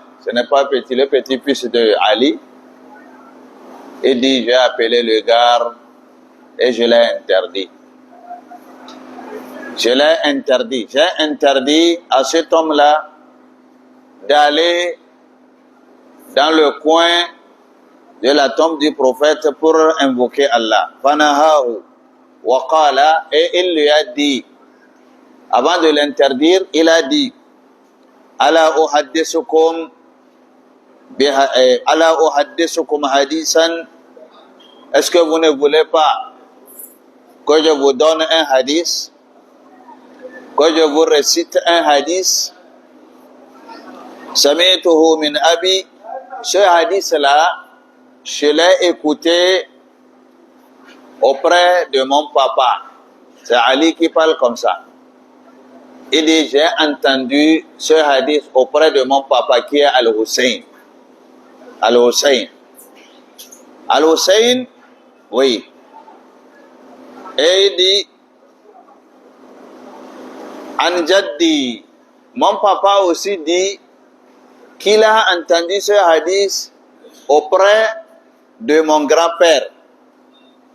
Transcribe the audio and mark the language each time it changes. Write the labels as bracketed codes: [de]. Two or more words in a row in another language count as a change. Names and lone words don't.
[fr] Ce n'est pas petit, le petit-fils de Ali. Il dit, j'ai appelé le gars et je l'ai interdit. Je l'ai interdit. J'ai interdit à cet homme-là d'aller dans le coin de la tombe du prophète pour invoquer Allah. [ar] Fanahahu wa qala, [fr] et il lui a dit, avant de l'interdire, il a dit, [ar] ala uhaddisukum hadisan, [fr] est-ce que vous ne voulez pas que je vous donne un hadith, que je vous récite un hadith? [ar] Sami'tuhu min abi. [fr] Ce hadith-là, je l'ai écouté auprès de mon papa. C'est Ali qui parle comme ça. Il dit, j'ai entendu ce hadith auprès de mon papa qui est Al-Hussein. Al-Hussein. Al-Hussein, oui. Et il dit, [ar] An Jaddi. [fr] Mon papa aussi dit qu'il a entendu ce hadith auprès de mon grand-père.